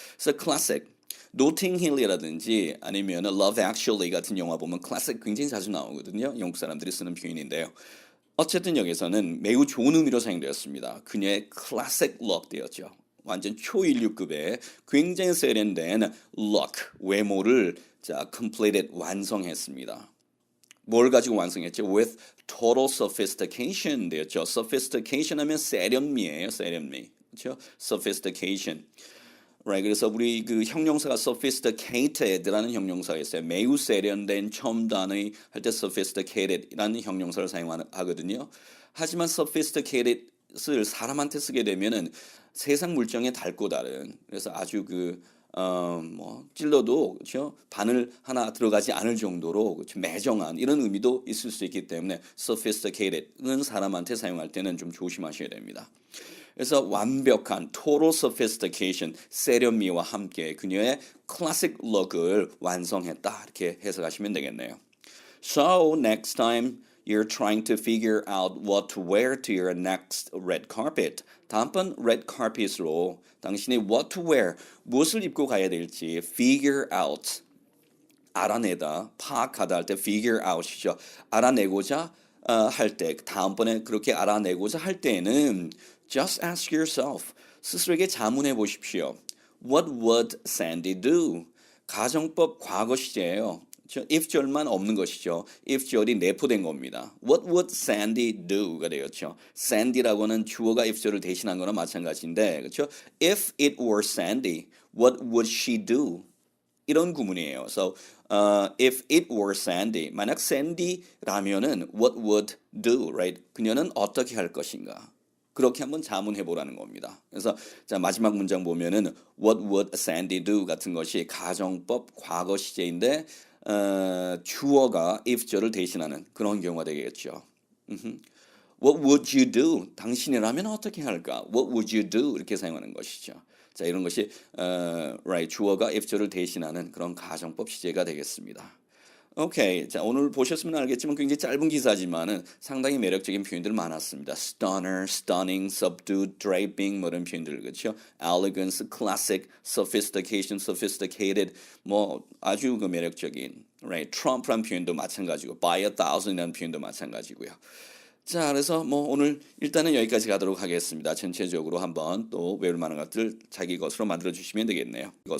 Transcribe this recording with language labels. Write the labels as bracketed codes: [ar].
[ko] 그래서 classic, 노팅 힐이라든지 아니면 Love Actually 같은 영화 보면 classic 굉장히 자주 나오거든요. 영국 사람들이 쓰는 표현인데요. 어쨌든 여기서는 매우 좋은 의미로 사용되었습니다. 그녀의 classic look 되었죠. 완전 초인류급의 굉장히 세련된 look, 외모를 자, completed, 완성했습니다. 뭘 가지고 완성했죠? [en] With total sophistication [ko] 되었죠. sophistication 하면 세련미예요. 세련미. 그렇죠? sophistication. Right. 그래서 우리 그 형용사가 sophisticated라는 형용사가 있어요. 매우 세련된 첨 단의 할 때 sophisticated라는 형용사를 사용하거든요. 하지만 sophisticated을 사람한테 쓰게 되면은 세상 물정에 닳고 다른 그래서 아주 뭐 찔러도 그렇죠? 바늘 하나 들어가지 않을 정도로 그렇죠? 매정한 이런 의미도 있을 수 있기 때문에 sophisticated는 사람한테 사용할 때는 좀 조심하셔야 됩니다. 그래서 완벽한 total sophistication, 세련미와 함께 그녀의 classic look을 완성했다 이렇게 해석하시면 되겠네요. [en] So next time you're trying to figure out what to wear to your next red carpet. [ko] 다음번 red carpet으로 당신이 what to wear, 무엇을 입고 가야 될지 figure out, 알아내다, 파악하다 할 때 figure out이죠. 알아내고자 할 때, 다음번에 그렇게 알아내고자 할 때에는 [en] just ask yourself, [ko] 스스로에게 자문해 보십시오. [en] What would Sandy do? [ko] 가정법 과거 시제예요. if 절만 없는 것이죠. if 절이 내포된 겁니다. [en] What would Sandy do가 [ko] 되었죠. Sandy라고는 주어가 if 절을 대신한 거나 마찬가지인데, 그렇죠? [en] If it were Sandy, what would she do? [ko] 이런 구문이에요. [en] So, if it were Sandy, [ko] 만약 Sandy라면은 [en] what would do, right? [ko] 그녀는 어떻게 할 것인가? 그렇게 한번 자문해 보라는 겁니다. 그래서 자 마지막 문장 보면은 [en] what would Sandy do [ko] 같은 것이 가정법 과거 시제인데 주어가 if 절을 대신하는 그런 경우가 되겠죠. [en] What would you do? [ko] 당신이라면 어떻게 할까? [en] What would you do? [ko] 이렇게 사용하는 것이죠. 자 이런 것이 right 주어가 if 절을 대신하는 그런 가정법 시제가 되겠습니다. 오케이. 자, 오늘 보셨으면 알겠지만 굉장히 짧은 기사지만은 상당히 매력적인 표현들 많았습니다. Stunner, stunning, subdued, draping 뭐 이런 표현들 그렇죠? Elegance, classic, sophistication, sophisticated 뭐 아주 그 매력적인 right? Trump란 표현도 마찬가지고 by a thousand이라는 표현도 마찬가지고요. 자, 그래서 뭐 오늘 일단은 여기까지 가도록 하겠습니다. 전체적으로 한번 또 외울 만한 것들 자기 것으로 만들어 주시면 되겠네요.